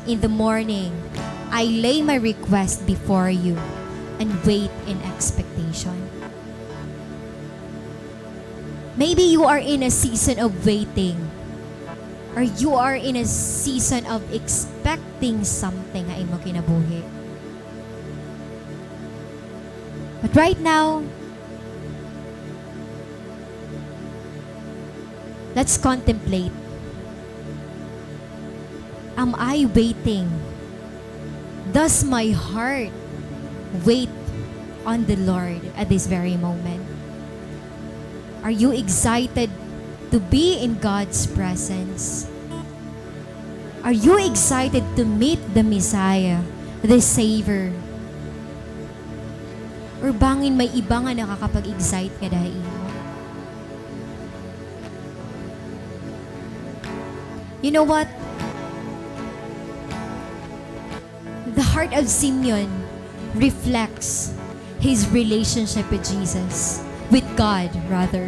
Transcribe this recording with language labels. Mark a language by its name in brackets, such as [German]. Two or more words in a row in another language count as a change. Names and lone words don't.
[English] In the morning, I lay my request before you and wait in expectation. Maybe you are in a season of waiting, or you are in a season of expecting something [Waray] nga imo kinabuhi. [English] But right now, let's contemplate. Am I waiting? Does my heart wait on the Lord at this very moment? Are you excited to be in God's presence? Are you excited to meet the Messiah, the Savior? [Waray] Or bangin may iba nga nakakapag-excite ka dahil mo? [English] You know what? The heart of Simeon reflects his relationship with Jesus, with God rather.